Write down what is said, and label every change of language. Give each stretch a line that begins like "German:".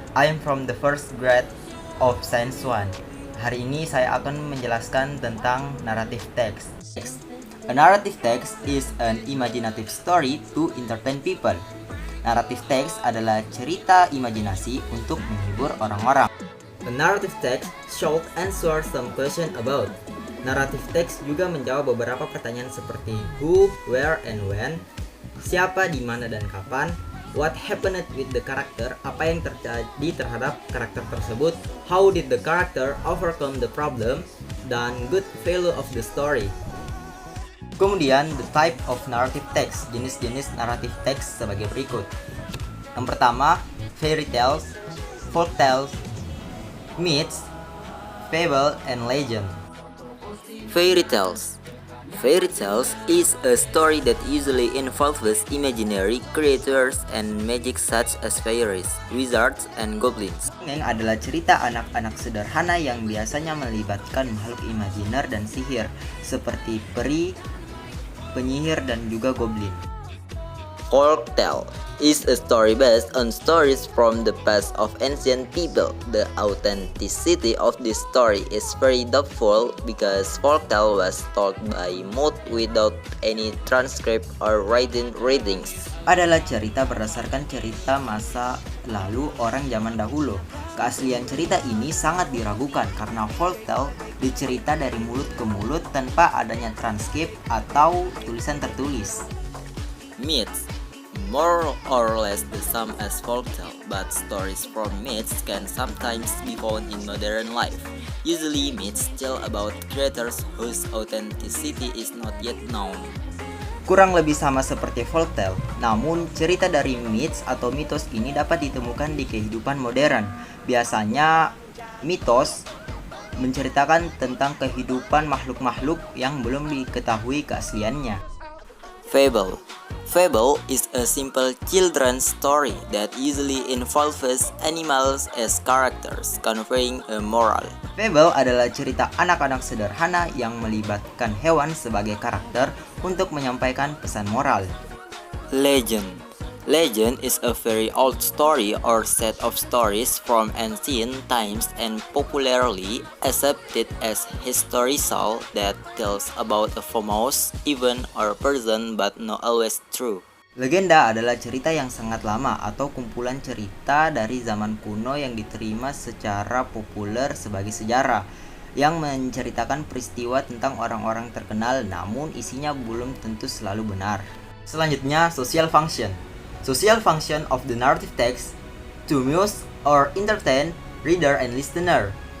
English: I am from the first grade of Science 1.
Indonesian: Hari ini saya akan menjelaskan tentang narrative text.
English: A narrative text is an imaginative story to entertain people.
Indonesian: Narrative text adalah cerita imajinasi untuk menghibur orang-orang.
English: A narrative text should answer some question about.
Indonesian: Narrative text juga menjawab beberapa pertanyaan seperti
English: who, where, and when,
Indonesian: siapa, di mana, dan kapan,
English: what happened with the character,
Indonesian: apa yang terjadi terhadap karakter tersebut,
English: how did the character overcome the problem,
Indonesian: dan
English: good value of the story.
Indonesian: Kemudian,
English: the type of narrative text,
Indonesian: jenis-jenis narrative text sebagai berikut. Yang pertama,
English: fairy tales, folk tales, myths, fable, and legend. Fairy tales. Fairy tales is a story that usually involves imaginary creatures and magic such as fairies, wizards, and goblins.
Indonesian: Dongeng adalah cerita anak-anak sederhana yang biasanya melibatkan makhluk imajiner dan sihir, seperti peri, penyihir, dan juga goblin.
English: Folk tale is a story based on stories from the past of ancient people. The authenticity of this story is very doubtful because folk tale was told by mouth without any transcript or written readings.
Indonesian: Adalah cerita berdasarkan cerita masa lalu orang zaman dahulu. Keaslian cerita ini sangat diragukan karena folk tale dicerita dari mulut ke mulut tanpa adanya transkrip atau tulisan tertulis.
English: Myths. More or less the same as folktale, but stories from myths can sometimes be found in modern life. Usually myths tell about creators whose authenticity is not yet known.
Indonesian: Kurang lebih sama seperti folktale, namun cerita dari myths atau mitos ini dapat ditemukan di kehidupan modern. Biasanya mitos menceritakan tentang kehidupan makhluk-makhluk yang belum diketahui keasliannya.
English: Fable. Fable is a simple children's story that usually involves animals as characters, conveying a moral.
Indonesian: Fable adalah cerita anak-anak sederhana yang melibatkan hewan sebagai karakter untuk menyampaikan pesan moral.
English: Legend. Legend is a very old story or set of stories from ancient times and popularly accepted as historical that tells about a famous event or person but not always true.
Indonesian: Legenda adalah cerita yang sangat lama atau kumpulan cerita dari zaman kuno yang diterima secara populer sebagai sejarah yang menceritakan peristiwa tentang orang-orang terkenal namun isinya belum tentu selalu benar.
English: Selanjutnya, social function. Social function of the narrative text to amuse or entertain reader and listener.